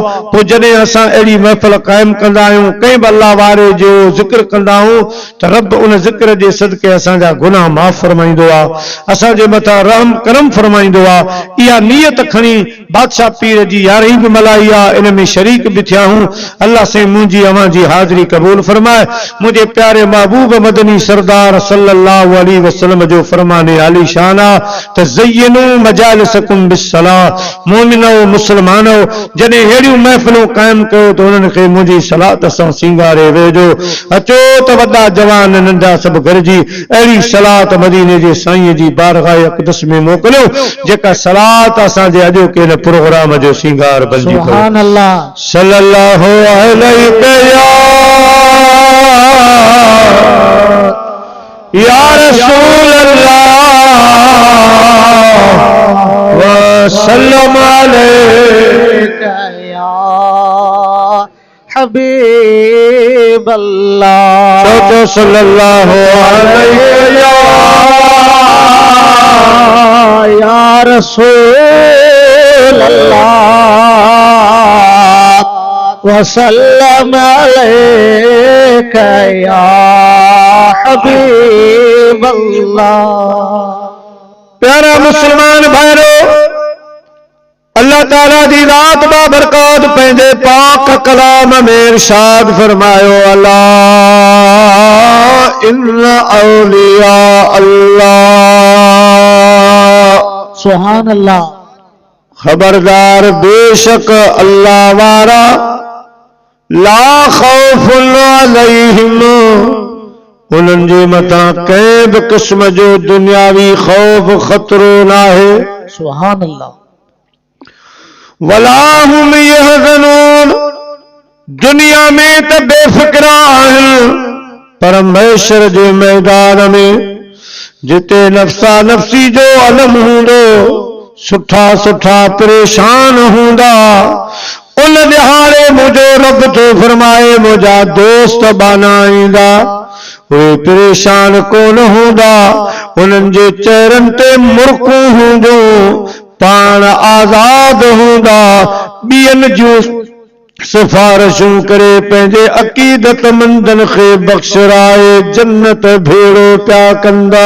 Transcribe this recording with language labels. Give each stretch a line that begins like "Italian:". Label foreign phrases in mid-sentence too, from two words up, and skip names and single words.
Sindhi: पोइ जॾहिं असां अहिड़ी महफ़िल क़ाइमु कंदा आहियूं, कंहिं बि अल्लाह वारे जो ज़िक्र कंदा आहियूं त रब उन ज़िक्र जे सदके असांजा गुनाह माफ़ फरमाईंदो आहे, असांजे मथां रहम करम फरमाईंदो आहे। इहा नियत खणी बादशाह पीर जी यारी बि मल्हाई आहे, इन में शरीक बि थिया हूं। अल्लाह से मुंहिंजी अवां जी हाज़िरी क़बूल फरमाए। मुंहिंजे प्यारे महबूब मदनी सरदार
Arabic: صلى الله عليه وسلم
Sindhi: जो फरमाने आली शान आहे त
Arabic: زينوا مجالسكم بالصلاة.
Sindhi: मोमिनो मुस्लमानो जॾहिं अहिड़ियूं महफ़िलूं क़ाइमु कयो त उन्हनि खे मुंहिंजी सलात सां सिंगारे वेझो। अचो त वॾा जवान नंढा सभु गॾिजी अहिड़ी सलात मदीने जे साईं जी बारगाह अक़दस में मोकिलियो जेका सलात असांजे अॼोके हिन प्रोग्राम जो सिंगार बणिजी पए।
Arabic: سبحان الله. صلى الله عليه يا رسول الله وسلم عليك يا حبيب الله. तो صلى الله عليه يا رسول الله وسلم عليك يا حبيب الله.
Sindhi: प्यारा मुसलमान भाइरो, अल्लाह ताला दी रात बाबरकत पंहिंजे पाक कलाम में इरशाद फरमायो
Arabic: ألا إن أولياء الله. سبحان الله.
Sindhi: खबरदार बेशक अल्लाह वारा
Arabic: لا خوف عليهم,
Sindhi: उन्हनि जे मथां कंहिं बि क़िस्म जो दुनियावी खौफ ख़तरो न आहे।
Arabic: سبحان الله. ولا هم يحزنون,
Sindhi: दुनिया में त बेफ़िक्रा आहिनि पर महशर जे मैदान में जिते नफ़्सा नफ़्सी जो अलम हूंदो, सुठा सुठा परेशान हूंदा, उन दिहाड़े मुंहिंजो रब थो फरमाए मुंहिंजा दोस्त बाना ईंदा, उहे परेशान कोन हूंदा, उन्हनि जे चेहरनि ते मुर्कूं हूंदियूं, पाण आज़ाद हूंदा, ॿियनि जूं सिफारिशूं करे पंहिंजे अक़ीदतमंदनि खे बख़्शराए जन्नत भेड़ो पिया कंदा।